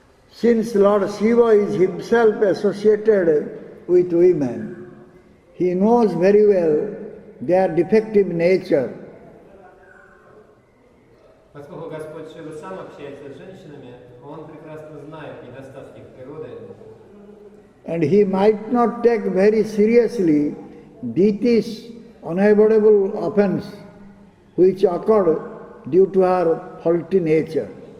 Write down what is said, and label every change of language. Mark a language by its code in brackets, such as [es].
[en] Since Lord Shiva is himself associated with women, he knows very well their defective nature. [ru] Поскольку Господь Шива сам общается с женщинами, он прекрасно знает недостатки их природы. [en] And he might not take very seriously Diti's unavoidable offense which occurred due to her faulty nature.